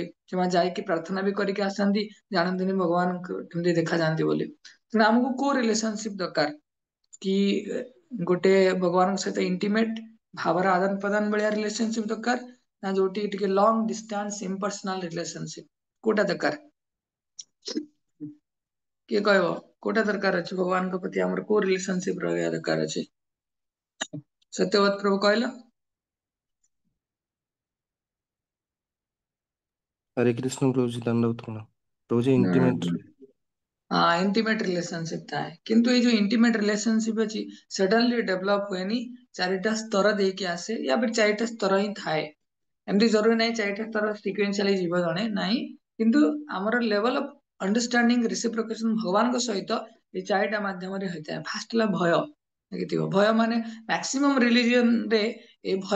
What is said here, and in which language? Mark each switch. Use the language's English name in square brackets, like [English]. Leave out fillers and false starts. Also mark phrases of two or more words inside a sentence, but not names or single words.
[Odia] ସେମାନେ ଯାଇକି ପ୍ରାର୍ଥନା ବି କରିକି ଆସନ୍ତି ଜାଣନ୍ତିନି ଭଗବାନ କେମିତି ଦେଖାଯାଆନ୍ତି ବୋଲି ତେଣୁ ଆମକୁ କୋଉ ରିଲେସନସିପ ଦରକାର କି ଗୋଟେ ଭଗବାନଙ୍କ ସହିତ ଇଣ୍ଟିମେଟ ଭାବର ଆଦାନ ପ୍ରଦାନ ଭଳିଆ ରିଲେସନସିପ ଦରକାର ନା ଯୋଉଠି ଟିକେ [English] long distance impersonal relationship [Odia] କୋଉଟା ଦରକାର କିଏ କହିବ କୋଉଟା ଦରକାର ଅଛି ଭଗବାନଙ୍କ ପ୍ରତି ଆମର କୋଉ ରିଲେସନସିପ ରହିବା ଦରକାର ଅଛି ସତ୍ୟବତ ପ୍ରଭୁ କହିଲ [Hindi] हरे कृष्ण प्रभु जी दंडवत प्रणाम प्रभु जी इंटीमेट [English] intimate relationship [Odia] ଥାଏ କିନ୍ତୁ ଏଇ ଯୋଉ [English] intimate relationship [Odia] ଅଛି [English] suddenly develop [Odia] ହୁଏନି ଚାରିଟା ସ୍ତର ଦେଇକି ଆସେ [Hindi] या फिर [Odia] ଚାରିଟା ସ୍ତର ହିଁ ଥାଏ ଏମିତି ଜରୁରୀ ନାହିଁ ଚାରିଟା ସ୍ତର ସିକ୍ୱେନ୍ସିଆଲି ଯିବ ଜଣେ ନାହିଁ କିନ୍ତୁ ଆମର [English] level of understanding reciprocation [Odia] ଭଗବାନଙ୍କ ସହିତ ଏ ଚାରିଟା ମାଧ୍ୟମରେ ହେଇଥାଏ ଫାଷ୍ଟ ହେଲା ଭୟ ଦେଖିଥିବ ଭୟ ମାନେ [English] maximum religion [Odia] ରେ ଏ ଭୟ